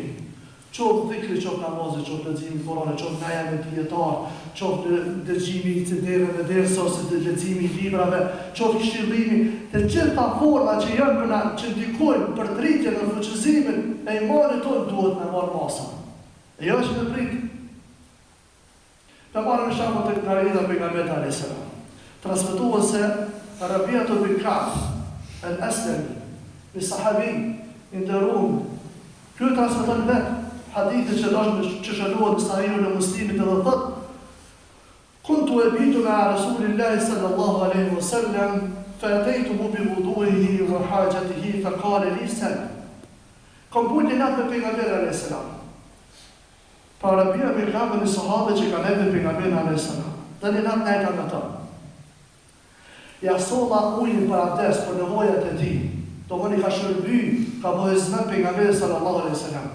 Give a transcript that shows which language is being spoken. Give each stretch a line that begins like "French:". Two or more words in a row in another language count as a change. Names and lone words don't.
Albanian: Qoftë dhikri, qoftë namazit, qoftë leximi i Kuranit, qoftë ndaja me dietar, qoftë dëgjimi i CD-ve me dersa ose leximi i librave, qoftë këshillimi, të gjitha forma që janë për na që ndikojnë për rritjen dhe fuqizimin e imanit tonë duhet me marrë masa. E jo është me prit. Të marrë në shembull tek narida pejgamberit
Arabic: عليه السلام.
Albanian: Transmetohet se Rabi'atu bin Ka'b al-Aslami, bi sahabi i nderuar, ky transmeton vetë hadithin që që shënohet në Sahihun e Muslimit edhe thot:
Arabic: كنت أبيت مع رسول الله صلى الله عليه وسلم فأتيته بوضوئه وحاجته فقال لي سل.
Albanian: Kam punë natë me pejgamberin
Arabic: عليه السلام.
Albanian: Para Rabia bin Ka'b në sahabe që kanë ardhur pejgamberin
Arabic: عليه السلام.
Albanian: Dhe në natë ai ka thënë: Ja solla ujin për abdes për nevojat e tij. Domoni ka shërby, ka bëu hizmet pejgamberit
Arabic: صلى الله عليه وسلم.